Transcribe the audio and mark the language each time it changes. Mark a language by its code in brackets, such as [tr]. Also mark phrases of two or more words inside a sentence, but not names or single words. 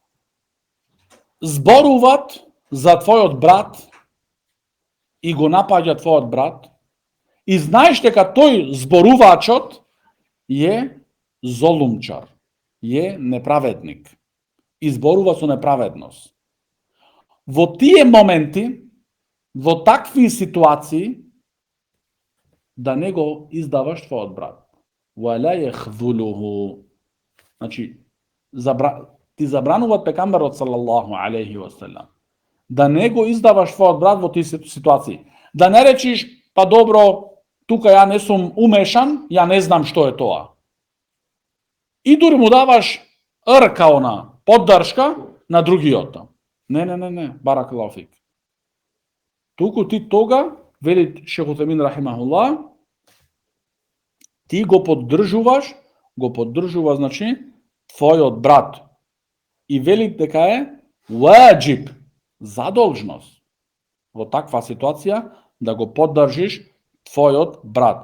[mk] зборуваат за твојот брат и го напаѓа твојот брат, и знаеш дека тој зборувачот е золумчар, е неправедник, и зборува со неправедност. Во тие моменти, во такви ситуации, да не го издаваш твојот брат. [ar] ولا يخذله. [mk] Значи, ти забрануваат пекамберот [ar] صلى الله عليه وسلم [mk] да не го издаваш твојот брат во тие ситуации. Да не речиш, па добро, тука ја не сум умешан, ја не знам што е тоа. И дури му даваш поддршка на другиот. Не, [ar] بارك الله فيك. [mk] Туку ти тога, вели Шех Утајмин рахимахуллах, ти го поддржуваш, твојот брат. И вели дека е ваџиб, задолжност во таква ситуација да го поддржиш твојот брат.